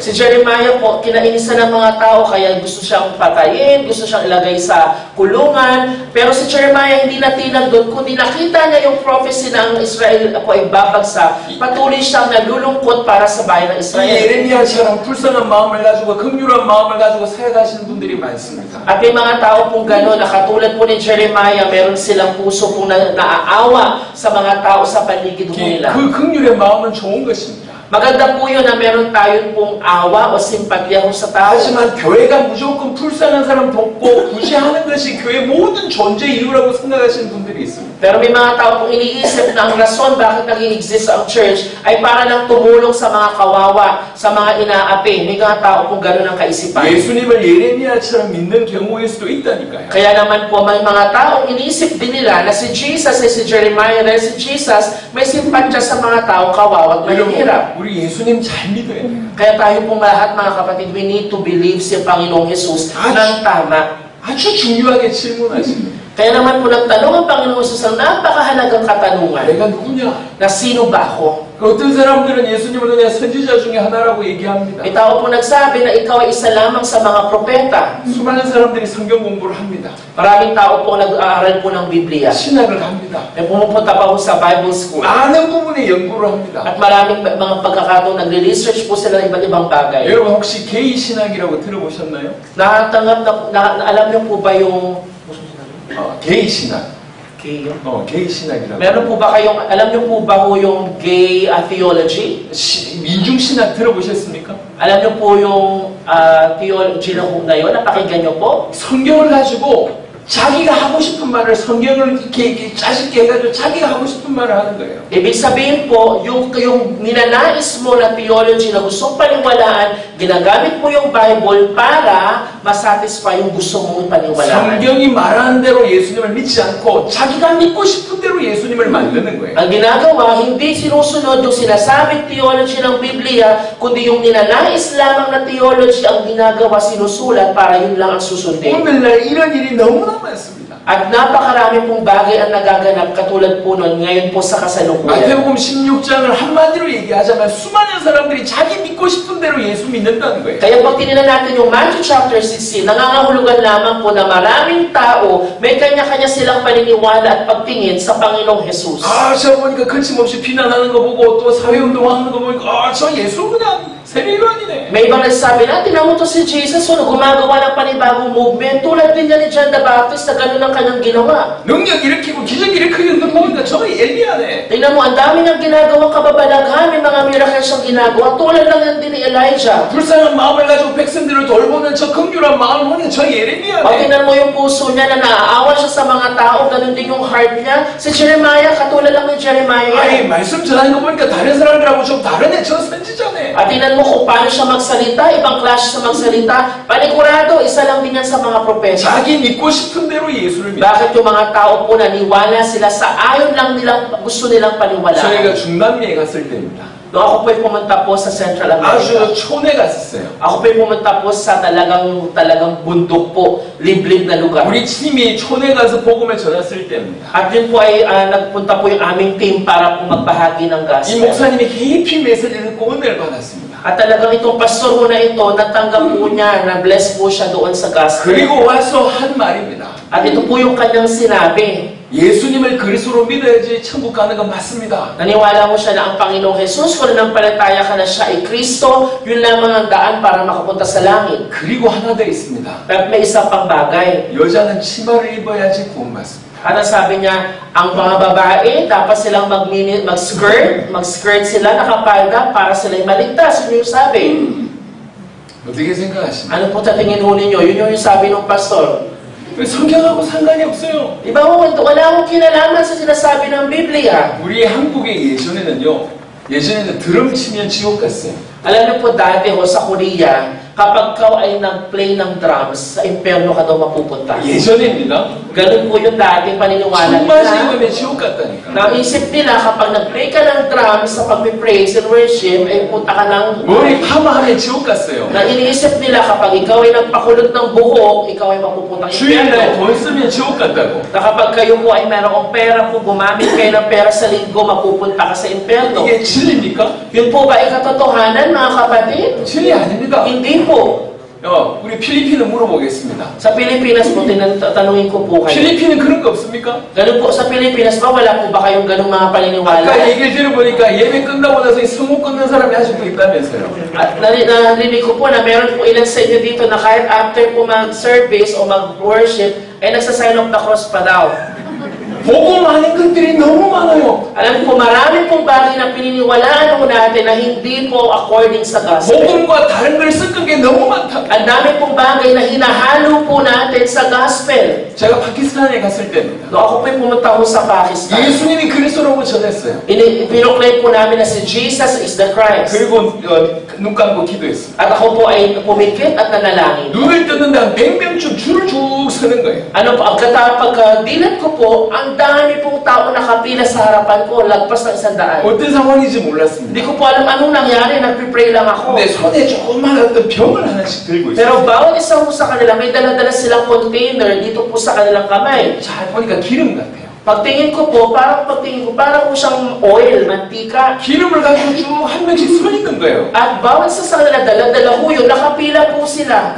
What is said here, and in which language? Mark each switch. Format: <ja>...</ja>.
<tl>Si Jeremiah po, kinainisan ng mga tao, kaya gusto siyang patayin, gusto siyang ilagay sa kulungan. Pero si Jeremiah hindi natinag doon, kundi nakita niya yung prophecy na ang Israel po ay babagsak. Patuloy siyang nalulungkot para sa bayan ng</tl> <ko>이</ko> <tl>Israel.</tl> <ko>예레미야처럼 불쌍한 마음을 가지고 긍휼한 마음을 가지고 사역하시는 분들이 많습니다.</ko> <tl>At may mga tao pong gano'n, na katulad po ni Jeremiah, meron silang puso pong naaawa sa mga tao sa paligid nila.</tl> <ko>그 긍휼의 마음은 좋은 것입니다.</ko> <tl>Maganda po yun na meron tayo pong awa o simpatya sa tao.</tl> <ko>하지만 교회가 무조건 불쌍한 사람 돕고 구제하는 것이 교회 모든 존재 이유라고 생각하시는 분들이 있습니다.</ko> <tl>Pero may mga tao pong iniisip na ang rason bakit nag-i-exist ang church ay para lang tumulong sa mga kawawa, sa mga inaapi. May mga tao pong gano'n ang kaisipan.</tl> <ko>예수님을 예레미야처럼 믿는 경우일 수도 있다니까요.</ko> <tl>Kaya naman po may mga taong iniisip din nila na si Jesus ay si Jeremiah dahil si Jesus may simpatya sa mga tao kawawa at mahihirap.</tl> <ko>우리 예수님 잘 믿어야 돼요.</ko> <tl>Kaya tayo pong lahat mga kapatid,</tl> <en>we need to believe</en> <tl>si Panginoong Jesus ng tama.</tl> <ko>아주 중요하게 질문하십니다.</ko> <tl>Kaya naman po nagtanong ang Panginoong Jesus ang napakahalagang katanungan</tl> <ko>내가 누구냐?</ko> <tl>na sino ba ako?</tl> <ko>어떤 사람들은 예수님을 그냥 선지자 중에 하나라고 얘기합니다.</ko> <tl>May tao po nagsabi na ikaw ay isa lamang sa mga propeta.</tl> <ko>수많은 사람들이 성경 공부를 합니다.</ko> <tl>Maraming tao po nag-aaral po ng Biblia.</tl> <ko>신학을 합니다.</ko> <tl>May pumupunta pa po sa Bible School.</tl> <ko>많은 부분에 연구를 합니다.</ko> <tl>At maraming mga pagkakataon nagre-research po sila ng iba't ibang bagay.</tl> <ko>여러분 혹시 게이 신학이라고 들어보셨나요?</ko> <tl>Nakatanggap na alam niyo po ba yung</tl> <ko>게이 신학.</ko> <en>gay?</en> <ko>게이 신학이라고.</ko> <tl>Meron po ba kayong, alam niyo po ba po yung gay theology?</tl> <ko>민중 신학 들어보셨습니까?</ko> <tl>Alam niyo po yung theology na yun? Napakinggan niyo po?</tl> <ko>성경을 가지고 자기가 하고 싶은 말을 성경을 이렇게 짜집게 해가지고 자기가 하고 싶은 말을 하는 거예요.</ko> <tl>Ibig sabihin po, yung ninanais mo na theology na gustong paniwalaan, ginagamit mo yung Bible para masatisfy yung gusto mong paniwalaan.</tl> <ko>성경이 말하는 대로 예수님을 믿지 않고 자기가 믿고 싶은 대로 예수님을 만드는 거예요.</ko> <tl>Ang ginagawa, hindi sinusunod yung sinasabing theology ng Biblia, kundi yung ninanais lamang na theology ang ginagawa, sinusulat para yun lang ang susundin.</tl> <ko>오늘날 이런 일이 너무나 많습니다.</ko> <tl>At napakarami pong bagay ang nagaganap katulad po nun ngayon po sa kasalukuyan.</tl> <ko>마태복음 16장을 한마디로 얘기하자면 수많은 사람들이 자기 믿고 싶은 대로 예수 믿는다는 거예요.</ko> <tl>Kaya pag tinignan natin yung Matthew chapter 16, nangangahulugan lamang po na maraming tao, may kanya-kanya silang paniniwala at pagtingin sa Panginoong Jesus.</tl> <ko>저 보니까 거침없이 비난하는 거 보고 또 사회운동하는 거 보니까 저 예수 그냥 세례요한이네.</ko> <tl>May ibang nagsabi na, tinan mo to si Jesus, gumagawa ng panibagong movement, tulad din niya ni John the Baptist na gano'n ang kanyang ginawa.</tl> <ko>능력 일으키고 기적 일으키는 거 보니까 저거 엘리야네.</ko> <tl>Tingnan mo, ang dami niyang ginagawang kababalaghan, may mga miracle siyang ginagawa, tulad lang yan din ni Elijah.</tl> <ko>불쌍한 마음을 가지고 백성들을 돌보는 저 긍휼한 마음을 보니까 저</ko> <tl>O</tl> <ko>예레미야네.</ko> <tl>tingnan mo yung puso niya na naaawa siya sa mga tao, ganun din yung heart niya. Si Jeremiah, katulad lang ni Jeremiah.</tl> <ko>아니 말씀 전하는 거 보니까 다른 사람들하고 좀 다르네. 저 선지자네.</ko> <tl>At tingnan mo kung paano siya magsalita, ibang klase sa magsalita, panigurado, isa lang din yan sa mga propeta.</tl> <ko>자기 믿고 싶은 대로 예수를 믿어.</ko> <tl>Bakit yung mga tao po naniwala sila sa ayon lang nilang gusto nilang paniwalaan?</tl> <ko>저희가 중남미에 갔을 때입니다.</ko> <tl>Noong ako po'y pumunta po sa Central America.</tl> <ko>아주 촌에 갔었어요.</ko> <tl>Ako po'y pumunta po sa talagang bundok po, liblib na lugar.</tl> <ko>우리 팀이 촌에 가서 복음을 전했을 때입니다.</ko> <tl>At yun po ay nagpunta po yung aming team para po magbahagi ng</tl> <en>gospel.</en> <ko>목사님이 깊이 메시지를 듣고 은혜를 받았습니다.</ko> <tl>At talagang itong pastor po na ito, natanggap po niya, na-bless po siya doon sa gospel.</tl> <ko>그리고 와서 한 말입니다.</ko> <tl>At ito po yung kanyang sinabi.</tl> <ko>예수님을 그리스도로 믿어야지 천국 가는 건 맞습니다.</ko> <tl>Naniwala mo siya na ang Panginoong Jesus, kung nanampalataya ka na siya ay Kristo, yun lamang ang daan para makapunta sa langit.</tl> <ko>그리고 하나 더 있습니다.</ko> <tl>At may isa pang bagay.</tl> <ko>여자는 치마를 입어야지 구원받습니다.</ko> <tl>At ang sabi niya, ang mga babae, dapat silang mag-skirt sila, nakapalda, para sila'y maligtas. Yun yung sabi.</tl> <ko>어떻게 생각하십니까?</ko> <tl>Ano po tatingin ho ninyo? Yun yung sabi ng pastor.</tl> <ko>성경하고 상관이 없어요.</ko> <tl>Iba ho, wala akong kinalaman sa sinasabi ng Biblia.</tl> <ko>우리 한국의 예전에는 드럼 치면 지옥 갔어요.</ko> <tl>Alam niyo po dati ho sa Korea, kapag ka ay nag-play ng drums, sa impyerno ka daw mapupunta.</tl> <ko>예전입니다.</ko> <tl>Ganun po yung dating paniniwala</tl> <ko>정말</ko> <tl>nila.</tl> <ko>지금은 지옥 갔다니까.</ko> <tl>Naisip nila kapag nag-play ka ng drums sa pag-praise and worship, ay punta ka ng...</tl> <ko>머리 파마하면 지옥 갔어요.</ko> <tl>Na iniisip nila kapag ikaw ay nagpakulot ng buhok, ikaw ay mapupunta ng</tl> <ko>주일날</ko> <tl>impyerno.</tl> <ko>돈 쓰면 지옥 갔다고.</ko> <tl>Na kapag kayo po ay mayroong pera po, gumamit kayo ng pera sa linggo, mapupunta ka sa impyerno.</tl> <ko>이게 진리입니까?</ko> <tl>Yun po ba ay katotohanan, mga kapatid?</tl> <ko>진리 아닙니다.</ko> <tl>Hindi po.</tl> <ko>우리 필리핀은 물어보겠습니다.</ko> <tl>Sa Pilipinas po, tanungin ko po kayo.</tl> <ko>필리핀은 그런 거 없습니까?</ko> <tl>Ganun po, sa Pilipinas ba, wala po ba kayong ganung mga paniniwala?</tl> <ko>아까 얘기를 들어보니까 예배 끝나고 나서 이 성공 끊는 사람이 아직도 있다면서요.</ko> <tl>At narinig ko po na meron po ilan sa inyo dito na kahit after po mag-service o mag-worship, ay nagsasign of the cross pa daw.</tl> <ko>복음 아닌 것들이 너무 많아요.</ko> <tl>Alam ko, marami pong bagay na pininiwalaan po natin na hindi po according sa gospel.</tl> <ko>복음과 다른 걸 섞은 게 너무 많다.</ko> <tl>Ang dami pong bagay na hinahalo po natin sa gospel.</tl> <ko>제가 파키스탄에 갔을 때입니다.</ko> <tl>No, ako po'y pumunta ko sa Pakistan.</tl> <ko>예수님이 그리스도라고 전했어요.</ko> <tl>Pinoclaim po namin na si Jesus</tl> <en>is the Christ.</en> <ko>그리고 눈 감고 기도했어요.</ko> <tl>At ako po ay pumikit at nanalangin.</tl> <ko>눈을 뜨는데 한 100명쯤 줄을 쭉 서는 거예요.</ko> <tl>Ano po, pagkadilat ko po, ang dami pong tao nakapila sa harapan ko, lagpas ng 100.</tl> <ko>어떤 상황인지 몰랐습니다.</ko> <tl>Hindi ko po alam anong nangyari, nagpipray lang ako.</tl> <ko>근데 손에 조그만 어떤 병을 하나씩 들고 있어요.</ko> <tl>Pero bawat isa po sa kanila, may dala-dala silang container dito po sa kanilang kamay.</tl> <ko>잘 보니까 기름 같아요.</ko> <tl>Pagtingin ko po, parang po siyang oil, mantika.</tl> <ko>기름을 가지고 쭉 한 명씩 서 있는 거예요.</ko> <tl>At bawat isa sa kanila, dala-dala ko yun, nakapila po sila.</tl>